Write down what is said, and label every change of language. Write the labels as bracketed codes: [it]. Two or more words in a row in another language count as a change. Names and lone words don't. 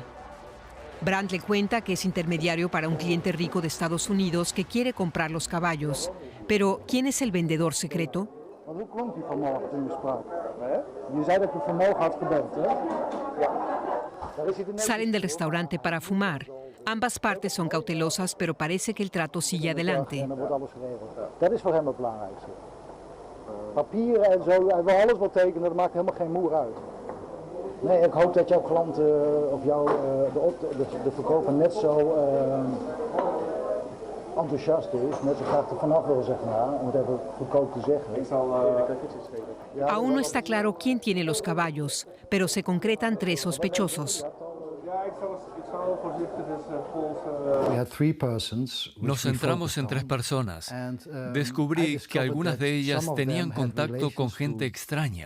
[es] Brandt le cuenta que es intermediario para un cliente rico de Estados Unidos que quiere comprar los caballos. Pero, ¿quién es el vendedor secreto? Salen del restaurante para fumar. Ambas partes son cautelosas, pero parece que el trato sigue adelante. [nl] Papieren en zo, hij wil alles wat tekenen, dat maakt helemaal geen moer uit. Nee, ik hoop dat jouw klant of de verkoper net zo enthousiast is, net zo graag er vanaf wil, zeg maar, om het even goedkoop te zeggen. [es] Aún no está claro quién tiene los caballos, pero se concretan 3 sospechosos. Nos centramos en 3 personas. Descubrí que algunas de ellas tenían contacto con gente extraña.